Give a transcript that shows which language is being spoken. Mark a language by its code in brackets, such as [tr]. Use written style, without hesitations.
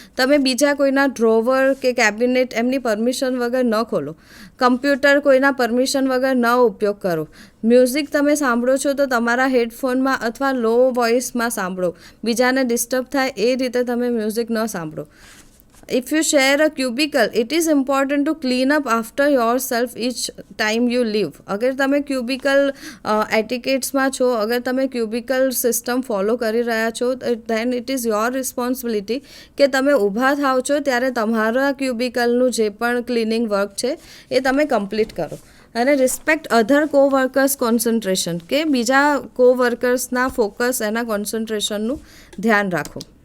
[gu] તમે બીજા કોઈના ડ્રોવર કે કેબિનેટ એમની પરમિશન વગર ન ખોલો. કમ્પ્યુટર કોઈના પરમિશન વગર ન ઉપયોગ કરો. મ્યુઝિક તમે સાંભળો છો તો તમારા હેડફોનમાં અથવા લો વોઇસમાં સાંભળો. બીજાને ડિસ્ટર્બ થાય એ રીતે તમે મ્યુઝિક ન સાંભળો. [en] If you share a cubicle, it is important to clean up after yourself each time you leave. [gu] અગર તમે ક્યુબિકલ એટિકેટ્સમાં છો, અગર તમે ક્યુબિકલ સિસ્ટમ ફોલો કરી રહ્યા છો, [en] then it is your responsibility [gu] કે તમે ઊભા થાવ છો ત્યારે તમારા ક્યુબિકલનું જે પણ ક્લિનિંગ વર્ક છે એ તમે કમ્પ્લીટ કરો. અને [en] respect other coworkers concentration [gu] કે બીજા કોવર્કર્સના ફોકસ એના કોન્સન્ટ્રેશનનું ધ્યાન રાખો.